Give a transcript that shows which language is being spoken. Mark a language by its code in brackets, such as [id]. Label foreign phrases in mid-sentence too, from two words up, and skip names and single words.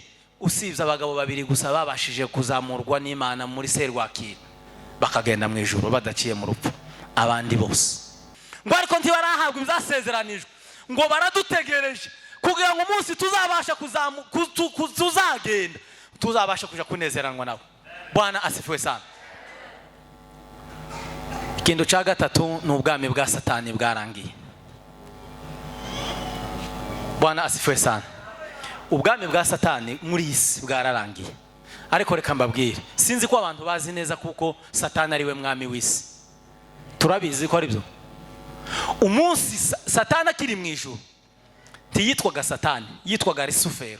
[rw] Usibye abagabo babiri gusa babashije kuzamurwa n'Imana muri serwakira bakagenda mu ijuru badaciye mu rupfu. Abandi bose ngo ariko ntibarahabwa ibyasezeranijwe, ngo baradutegereje kugira ngo umunsi tuzabasha tuzagenda tuzabasha kuja kunezeranwa nabo. [sw] Bwana asifiwe sana. [rw] Ikintu cya gatatu ni ubwami bwa Satani bwarangiye. [sw] Bwana asifiwe sana. [rw] Ubwami bwa Satani muri isi bwararangiye. Ariko reka mbabwire, sinzi ko abantu bazi neza kuko Satani ari we mwami w'isi. Turabizi ko ari byo. Umunsi Satani akiri mu ijuru ntiyitwaga Satani, yitwaga Rusufero.